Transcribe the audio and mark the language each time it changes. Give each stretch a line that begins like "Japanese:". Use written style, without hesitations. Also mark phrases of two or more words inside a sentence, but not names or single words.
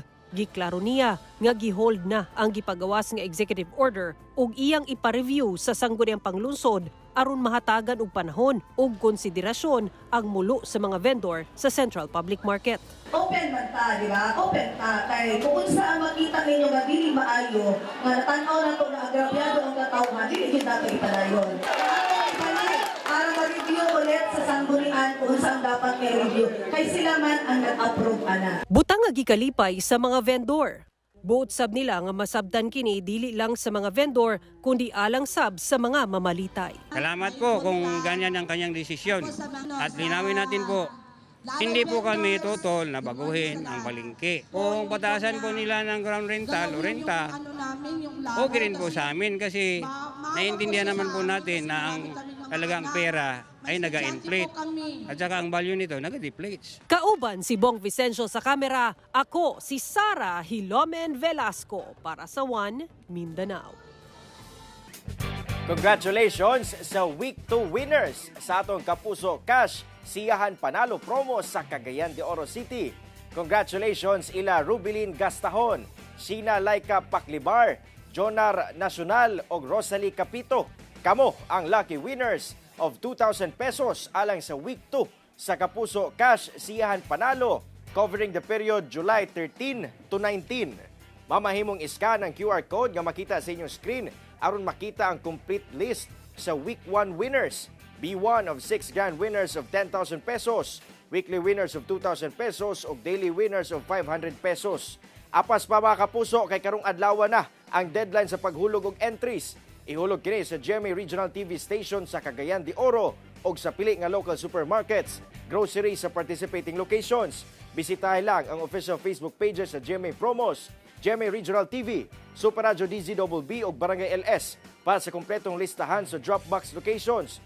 Cebuano: Giklaro niya nga gihold na ang gipagawas nga
English: executive order
Cebuano: ug iyang ipa-review sa sangguniang panglungsod aron mahatagan og panahon ug konsiderasyon ang mulo sa mga vendor sa Central Public Market. Open man ta, di ba? Open ta. Kay kung saan makita ninyo nga dili maayo, nga natanaw na to na agrabyado ang katawhan, dili kita kay padayon.
Filipino: Para ma-review ulit sa sanggunian kung saan dapat i-review.
Cebuano: Kay sila man ang nag-approve ana. Butang nga gikalipay sa mga vendor. Buot sab nila nga masabtan kini dili lang sa mga vendor kundi alang sab sa mga mamalitay.
Filipino: Salamat po kung ganyan ang kanyang desisyon. At linawin natin po, hindi po kami tutol na baguhin ang palengke. Kung pataasan po nila ng
English: ground rental
Filipino: o renta, okay rin po sa amin kasi naiintindihan naman po natin na ang talagang pera ay naga-inflate at saka ang value nito naga-deflates.
Cebuano: Kauban si Bong Vicencio sa kamera, ako si Sara Hilomen Velasco para sa One Mindanao. Congratulations sa
English: Week 2 winners
Cebuano: sa atong Kapuso Cash Siyahan Panalo promo sa Cagayan de Oro City. Congratulations ila Rubilin Gastahon, Sheena Laika Paclibar, Jonar Nacional o Rosalie Capito. Kamo ang
English: lucky winners of 2,000 pesos
Cebuano: alang sa Week 2 sa Kapuso Cash Siyahan Panalo
English: covering the period July 13 to 19.
Cebuano: Mamahimong iskan ang QR code nga makita sa inyong screen aron makita ang
English: complete list
Cebuano: sa Week 1 winners.
English: B1 of 6 grand winners of 10,000 pesos, weekly winners of 2,000 pesos o daily winners of 500 pesos.
Cebuano: Apas pa mga kapuso kay karong adlaw na ang deadline sa paghulog og entries. Ihulog kini sa GMA Regional TV Station sa Cagayan de Oro o sa pili nga
English: local supermarkets,
Cebuano: groceries sa
English: participating locations.
Cebuano: Bisitahin lang ang
English: official Facebook pages
Cebuano: sa GMA Promos, GMA Regional TV, Super Radio DZBB o Barangay LS para sa kompletong listahan sa
English: Dropbox locations.